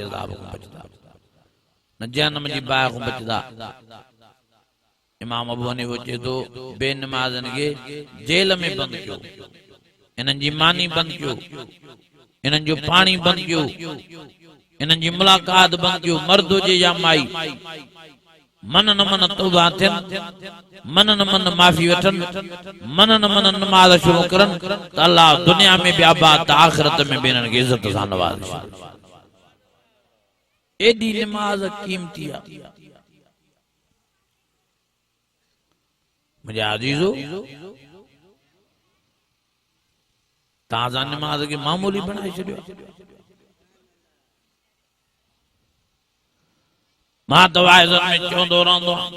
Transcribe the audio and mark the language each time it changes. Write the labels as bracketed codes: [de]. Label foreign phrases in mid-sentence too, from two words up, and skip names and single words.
[sd] अज़ाब खां बचदा न जहन्नम जी बाहि खां बचदा इमाम अबू हनीफ़ा सोचे थो बेनमाज़नि खे जेल में बंदि कयो इन्हनि जी मानी बंदि कयो इन्हनि जो पाणी बंदि कयो इन्हनि जी मुलाक़ात बंदि कयो मर्द हुजे या माई मन न मन तौबा थियनि मन न मन माफ़ी वठनि मन न मन नमाज़ शुरू करनि त अल्लाह दुनिया में भी आबाद त आख़िरत में भी इन्हनि खे इज़त सां नवाज़े एॾी नमाज़ क़ीमती आहे मुंहिंजा अज़ीज़ो तव्हां नमाज़ खे मामूली बणाए छॾियो मां त वाइज़नि में चवंदो रहंदो